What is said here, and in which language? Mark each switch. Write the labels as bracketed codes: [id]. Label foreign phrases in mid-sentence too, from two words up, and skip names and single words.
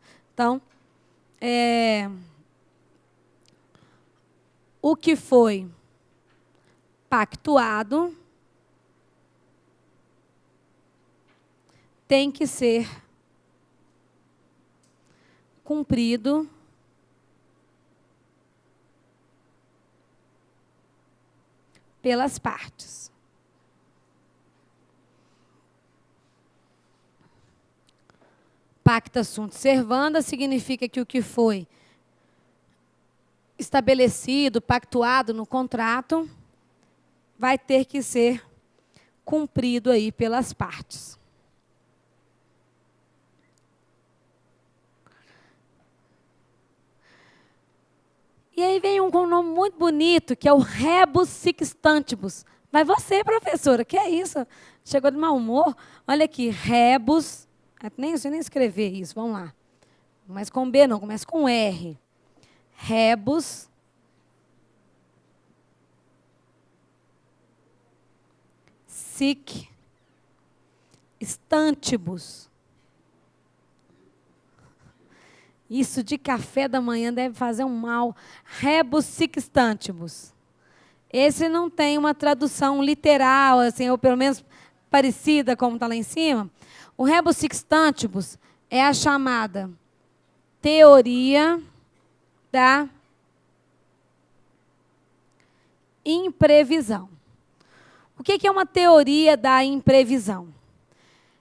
[pt] Então, o que foi pactuado tem que ser cumprido pelas partes. [la] Pacta sunt servanda [pt] significa que o que foi estabelecido, pactuado no contrato, vai ter que ser cumprido aí pelas partes. E aí vem um com um nome muito bonito, que é o [la] rebus sextantibus. [pt] Mas você, professora, que é isso? Chegou de mau humor? Olha aqui, rebus, nem sei nem escrever isso, vamos lá. Mas com B não, começa com R. [la] Rebus sic stantibus. [pt] Isso de café da manhã deve fazer um mal. [la] Rebus sic stantibus. [pt] Esse não tem uma tradução literal, assim, ou pelo menos parecida como está lá em cima. O [la] rebus sic stantibus [pt] é a chamada teoria da imprevisão. O que é uma teoria da imprevisão?